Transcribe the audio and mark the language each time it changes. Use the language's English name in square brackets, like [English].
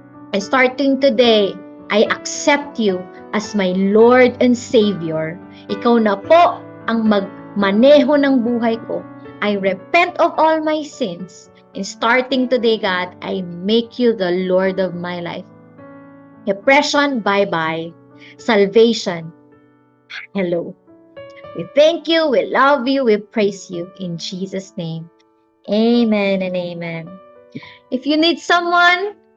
[English] And starting today, I accept you as my Lord and Savior. [Filipino] Ikaw na po ang magmaneho ng buhay ko. [English] I repent of all my sins. And starting today, God, I make you the Lord of my life. Depression, bye-bye. Salvation, hello. We thank you, we love you, we praise you. In Jesus' name, amen and amen. If you need someone